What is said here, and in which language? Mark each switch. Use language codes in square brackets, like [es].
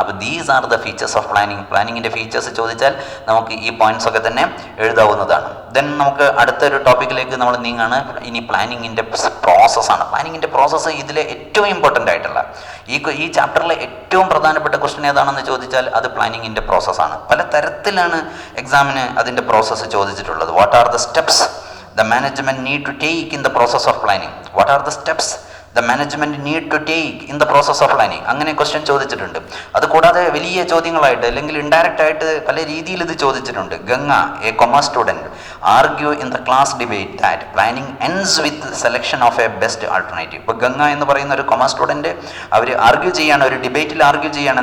[ml] അപ്പോൾ [en] These are the features of planning. [ml] പ്ലാനിങ്ങിൻ്റെ features ചോദിച്ചാൽ നമുക്ക് ഈ പോയിന്റ്സ് ഒക്കെ തന്നെ എഴുതാവുന്നതാണ്. ദെൻ നമുക്ക് അടുത്തൊരു ടോപ്പിക്കിലേക്ക് നമ്മൾ നീങ്ങാണ്. ഇനി പ്ലാനിങ്ങിൻ്റെ പ്രോസസ്സാണ്. പ്ലാനിങ്ങിൻ്റെ പ്രോസസ്സ് ഇതിലെ ഏറ്റവും ഇമ്പോർട്ടൻ്റ് ആയിട്ടുള്ള ഈ ചാപ്റ്ററിലെ ഏറ്റവും പ്രധാനപ്പെട്ട ക്വസ്റ്റ്യൻ ഏതാണെന്ന് ചോദിച്ചാൽ അത് പ്ലാനിങ്ങിൻ്റെ പ്രോസസ്സാണ്. പല തരത്തിലാണ് എക്സാമിന് അതിൻ്റെ പ്രോസസ്സ് ചോദിച്ചിട്ടുള്ളത്. [en] What are the steps the management need to take in the process of planning? What are the steps the management need to take in the process of planning. [ml] അങ്ങനെ ക്വസ്റ്റ്യൻ ചോദിച്ചിട്ടുണ്ട്. അതുകൂടാതെ വലിയ ചോദ്യങ്ങളായിട്ട് അല്ലെങ്കിൽ ഇൻഡയറക്റ്റ് ആയിട്ട് പല രീതിയിൽ ഇത് ചോദിച്ചിട്ടുണ്ട്. [en] Ganga, a commerce student, argue in the class debate that planning ends with selection of a best alternative. [ml] ഇപ്പോൾ ഗംഗ എന്ന് പറയുന്ന ഒരു കൊമേഴ്സ് സ്റ്റുഡൻറ്റ് അവർ ആർഗ്യൂ ചെയ്യാണ്, ഒരു ഡിബേറ്റിൽ ആർഗ്യൂ ചെയ്യാണ്.